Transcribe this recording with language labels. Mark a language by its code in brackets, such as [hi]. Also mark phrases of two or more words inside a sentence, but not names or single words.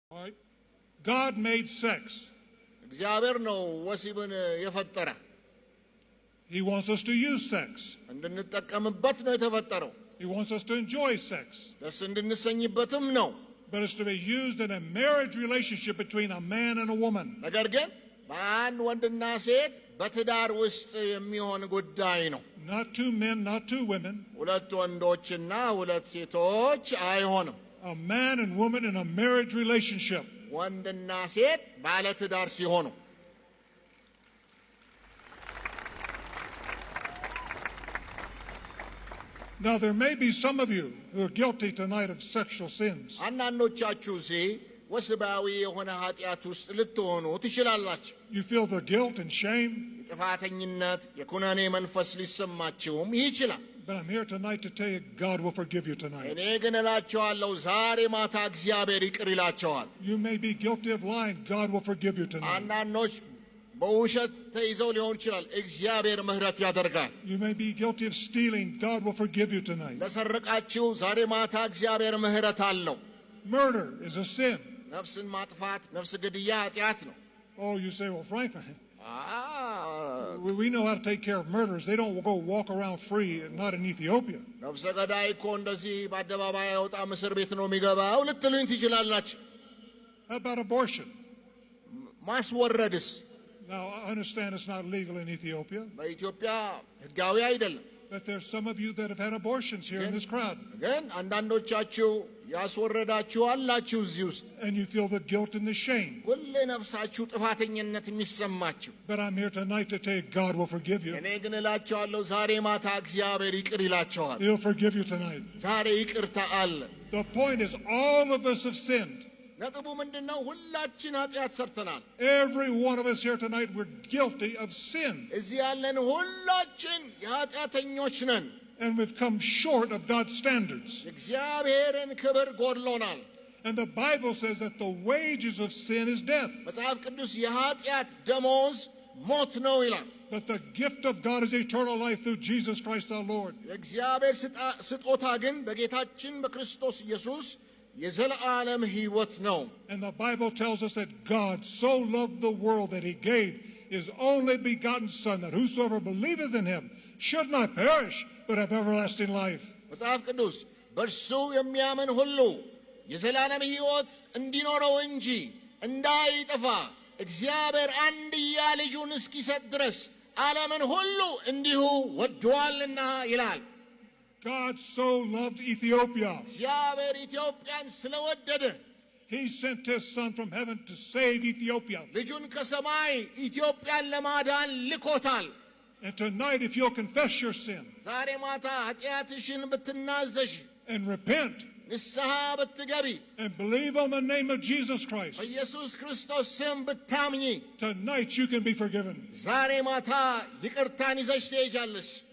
[en] All right. God made sex. [am] እግዚአብሔር ነው ወሲብን የፈጠረ። [en] He wants us to use sex. [am] እንድንጠቀምበት ነው የተፈጠረው። [en] He wants us to enjoy sex. [am] ደስ እንድንሰኝበትም ነው። [en] But it's to be used in a marriage relationship between a man and a woman. [am] ነገር ግን በአንድ ወንድና ሴት በትዳር ውስጥ የሚሆን ጉዳይ ነው። [en] Not two men, not two women. [am] ሁለት ወንዶችና ሁለት ሴቶች አይሆንም። [en] A man and woman in a marriage relationship. [am] ወንድና ሴት ባለ ትዳር ሲሆኑ [en] Now there may be some of you who are guilty tonight of sexual sins. [am] አንዳንዶቻችሁ ወስባዊ የሆነ ኃጢአት ውስጥ ልትሆኑ ትችላላችሁ። [en] You feel the guilt and shame. [am] የጥፋተኝነት የኩነኔ መንፈስ ሊሰማችሁም ይችላል። [en] But I'm here tonight to tell you God will forgive you tonight. [am] እኔ ግን እላችኋለሁ ዛሬ ማታ እግዚአብሔር ይቅር ይላችኋል። [en] You may be guilty of lying. God will forgive you tonight. [am] አንዳንዶች በውሸት ተይዘው ሊሆን ይችላል። እግዚአብሔር ምህረት ያደርጋል። [en] You may be guilty of stealing. God will forgive you tonight. [am] ለሰረቃችሁ ዛሬ ማታ እግዚአብሔር ምህረት አለው። [en] Murder is a sin. [am] ነፍስን ማጥፋት ነፍስ ግድያ ኃጢአት ነው። [en] Oh, you say, well, frankly, we know how to take care of murderers. They don't go walk around free, not in Ethiopia. [am] ነፍሰ ገዳይ እኮ እንደዚህ በአደባባይ አይወጣም፣ እስር ቤት ነው የሚገባው ልትሉኝ ትችላላችሁ። [en] How about abortion? [am] ማስወረድስ? [en] Now, I understand it's not legal in Ethiopia. [am] በኢትዮጵያ ህጋዊ አይደለም። [en] But there's some of you that have had abortions here in this crowd. [am] ግን አንዳንዶቻችሁ ያስወረዳችሁ አላችሁ እዚህ ውስጥ. [en] And you feel the guilt and the shame. [am] ሁሌ ነፍሳችሁ ጥፋተኝነት የሚሰማችሁ. [en] But I'm here tonight to tell you God will forgive you. [am] እኔ ግን እላችኋለሁ ዛሬ ማታ እግዚአብሔር ይቅር ይላችኋል። [en] He'll forgive you tonight. [am] ዛሬ ይቅርታ አለ። [en] The point is all of us have sinned. [am] ነጥቡ ምንድነው? ሁላችን ኃጢአት ሰርተናል። [en] Every one of us here tonight, we're guilty of sin. [am] እዚህ ያለን ሁላችን ኃጢአተኞች ነን. [en] And we've come short of God's standards. [am] እግዚአብሔርን ክብር ጎድሎናል. [en] And the Bible says that the wages of sin is death. [am] መጽሐፍ ቅዱስ የኃጢአት ደሞዝ ሞት ነው ይላል። [en] But the gift of God is eternal life through Jesus Christ our Lord. [am] የእግዚአብሔር ስጦታ ግን በጌታችን በክርስቶስ ኢየሱስ የዘላለም ሕይወት ነው። [en] And the Bible tells us that God so loved the world that he gave his only begotten Son, that whosoever believeth in him should not perish, but have everlasting life. [am] መጽሐፍ ቅዱስ በእርሱ የሚያምን ሁሉ የዘላለም ሕይወት እንዲኖረው እንጂ እንዳይጠፋ እግዚአብሔር አንድያ ልጁን እስኪሰጥ ድረስ ዓለምን ሁሉ እንዲሁ ወዷልና ይላል። [en] God so loved Ethiopia. [am] እግዚአብሔር ኢትዮጵያን ስለወደደ [en] he sent his Son from heaven to save Ethiopia. [am] ልጁን ከሰማይ ኢትዮጵያን ለማዳን ልኮታል። [en] And tonight, if you'll confess your sin [am] ዛሬ ማታ ኃጢአትሽን ብትናዘሽ [en] and repent [am] ንስሐ ብትገቢ [en] and believe on the name of Jesus Christ, [am] በኢየሱስ ክርስቶስ ስም ብታምኚ [en] tonight you can be forgiven. [am] ዛሬ ማታ ይቅርታን ይዘሽ ትሄጃለሽ።